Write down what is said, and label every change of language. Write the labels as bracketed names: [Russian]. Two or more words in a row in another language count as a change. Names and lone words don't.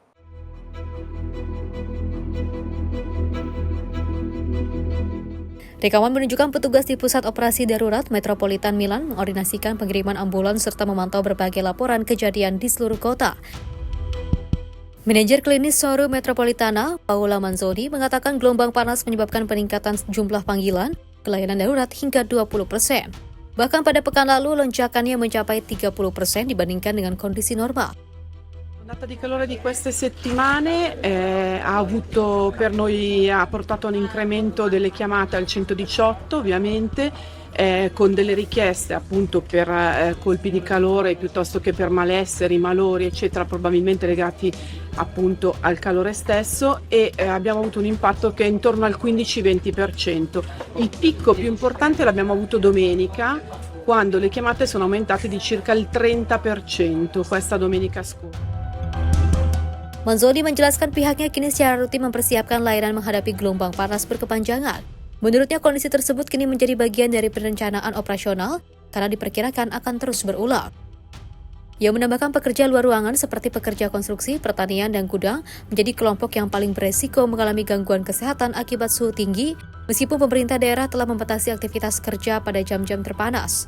[Indonesian] Rekaman menunjukkan petugas di Pusat Operasi Darurat Metropolitan Milan mengordinasikan pengiriman ambulans serta memantau berbagai laporan kejadian di seluruh kota. Manajer klinis Soru Metropolitana, Paula Manzoni, mengatakan gelombang panas menyebabkan peningkatan jumlah panggilan ke layanan darurat hingga 20%. Bahkan pada pekan lalu, lonjakannya mencapai 30% dibandingkan dengan kondisi normal. [Italian] L'ondata di calore di queste settimane ha portato un incremento delle chiamate al 118 ovviamente, con delle richieste appunto per colpi di calore piuttosto che per malesseri, malori eccetera, probabilmente legati appunto al calore stesso, e abbiamo avuto un impatto che è intorno al 15-20%. Il picco più importante l'abbiamo avuto domenica, quando le chiamate sono aumentate di circa il 30% questa domenica scorsa. [Indonesian] Manzoni menjelaskan pihaknya kini secara rutin mempersiapkan layanan menghadapi gelombang panas berkepanjangan. Menurutnya kondisi tersebut kini menjadi bagian dari perencanaan operasional karena diperkirakan akan terus berulang. Ia menambahkan pekerja luar ruangan seperti pekerja konstruksi, pertanian, dan gudang menjadi kelompok yang paling beresiko mengalami gangguan kesehatan akibat suhu tinggi, meskipun pemerintah daerah telah membatasi aktivitas kerja pada jam-jam terpanas.